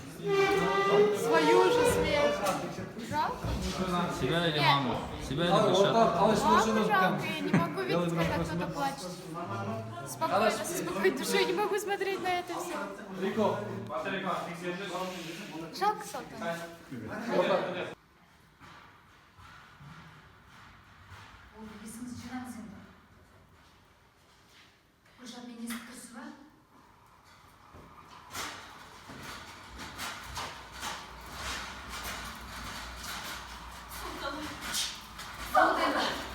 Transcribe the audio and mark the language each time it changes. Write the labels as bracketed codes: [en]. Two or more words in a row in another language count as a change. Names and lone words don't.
[ru] Свою же смерть. Жалко? Себя или маму? Себя или Гульшат? Маму жалко, я не могу видеть, когда кто-то плачет. Спокойно, со спокойной душой не могу смотреть на это все. Жалко Салтанат. [kk] Есіңізді жинаңыз енді. Гүлшат, мені естіп тұрсыз ба? Салтанат!